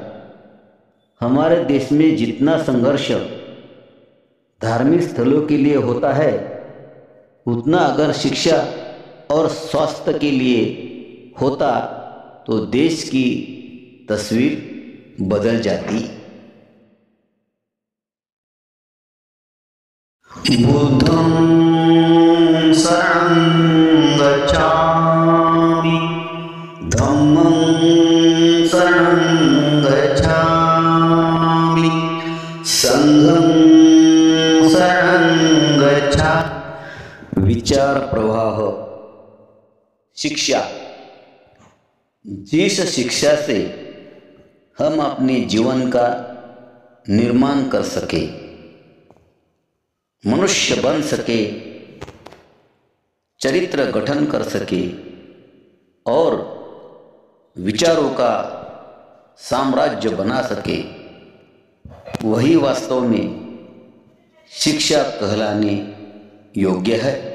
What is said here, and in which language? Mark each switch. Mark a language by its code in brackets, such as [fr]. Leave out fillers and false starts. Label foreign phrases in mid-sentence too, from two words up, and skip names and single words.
[hi] हमारे देश में जितना संघर्ष धार्मिक स्थलों के लिए होता है, उतना अगर शिक्षा और स्वास्थ्य के लिए होता तो देश की तस्वीर बदल जाती। [pi] बुद्धं शरणं गच्छामि, धम्मं शरणं गच्छामि, संघं शरणं गच्छामि। [hi] विचार प्रवाह। शिक्षा। जिस शिक्षा से हम अपने जीवन का निर्माण कर सके, मनुष्य बन सके, चरित्र गठन कर सके और विचारों का साम्राज्य बना सके, वही वास्तव में शिक्षा कहलाने योग्य है।